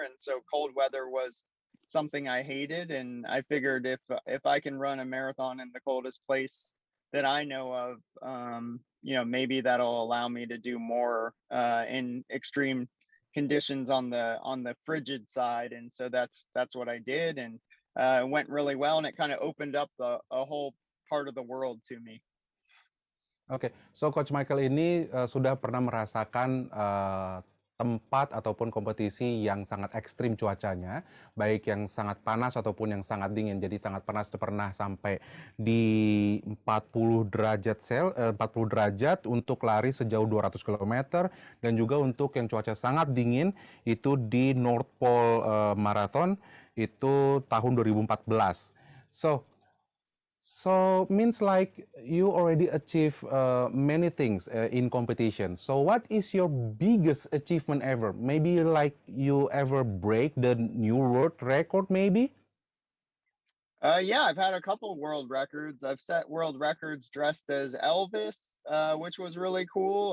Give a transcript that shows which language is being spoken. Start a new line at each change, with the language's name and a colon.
English: And so cold weather was something I hated. And I figured if I can run a marathon in the coldest place that I know of, maybe that'll allow me to do more in extreme conditions on the frigid side, and so that's what I did, and it went really well, and it kind of opened up a whole part of the world to me.
Indonesian: Oke, so Coach Michael ini sudah pernah merasakan tempat ataupun kompetisi yang sangat ekstrim cuacanya, baik yang sangat panas ataupun yang sangat dingin. Jadi sangat panas itu pernah sampai di 40 derajat 40 derajat untuk lari sejauh 200 km dan juga untuk yang cuaca sangat dingin itu di North Pole Marathon itu tahun 2014.
English: So means like you already achieve many things in competition. So what is your biggest achievement ever? Maybe like you ever break the new world record maybe? Yeah, I've had a couple world records. I've set world records dressed as Elvis, which was really cool.